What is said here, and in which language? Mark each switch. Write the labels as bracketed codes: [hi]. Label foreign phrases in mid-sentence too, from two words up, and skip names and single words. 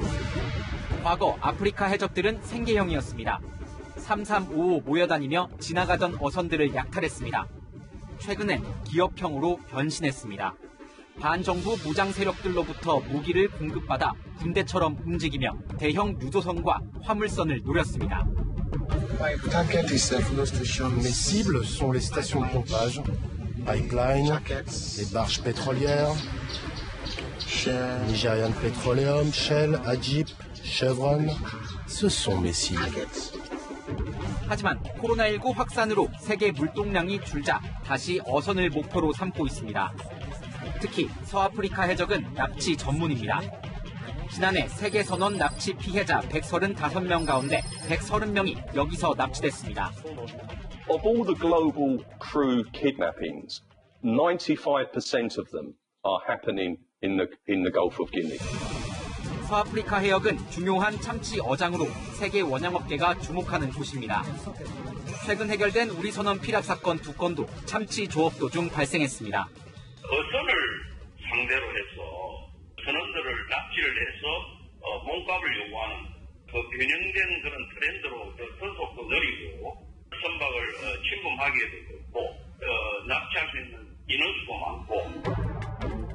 [ko] 과거 아프리카 해적들은 생계형이었습니다. 3355 모여다니며 지나가던 어선들을 약탈했습니다. 최근엔 기업형으로 변신했습니다. 반정부 무장 세력들로부터 무기를 공급받아 군대처럼 움직이며 대형 유조선과 화물선을 노렸습니다. [fr] T'inquiète, Youssef, nos cibles sont les stations de pompage, pipeline, les barges pétrolières, Nigerian Petroleum, Shell, Ajip, Chevron, ce sont mes cibles. [ko] 하지만 코로나19 확산으로 세계 물동량이 줄자 다시 어선을 목표로 삼고 있습니다. 특히 서아프리카 해적은 납치 전문입니다. 지난해 세계 선원 납치 피해자 135명 가운데 130명이 여기서 납치됐습니다. [en] Of all the global crew kidnappings, 95% of them are happening in the Gulf of Guinea. [ko] 서아프리카 해역은 중요한 참치 어장으로 세계 원양업계가 주목하는 곳입니다. 최근 해결된 우리 선원 피랍 사건 2건도 참치 조업 도중 발생했습니다. 어선을 상대로 해서 선원들을 납치를 해서 몸값을 요구하는 그 변형된 그런 트렌드로 더 속도 느리고 선박을 침범하기에도 그렇고 납치할 수 있는 수가 많고